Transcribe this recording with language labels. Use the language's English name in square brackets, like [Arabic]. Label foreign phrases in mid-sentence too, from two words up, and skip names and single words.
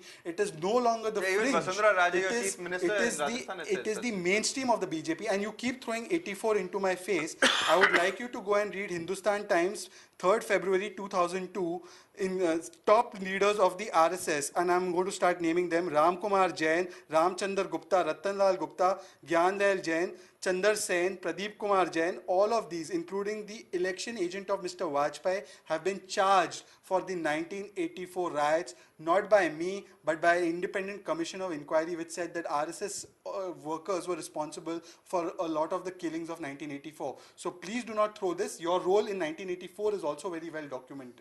[English] It is no longer the Even fringe. Vasundhara Raje, It your is- chief minister it in is Rajasthan, has it said is such. the mainstream of the BJP, and you keep throwing 84 into my face. I would like you to go and read Hindustan Times, 3rd February 2002, in top leaders of the RSS, and I'm going to start naming them: Ram Kumar Jain, Ramchandar Gupta, Ratanlal Gupta, Gyandal Jain, Chandar Sen, Pradeep Kumar Jain. All of these, including the election agent of Mr. Vajpayee, have been charged for the 1984 riots, not by me, but by an independent commission of inquiry which said that RSS workers were responsible for a lot of the killings of 1984. So please do not throw this. Your role in 1984 is also very well documented.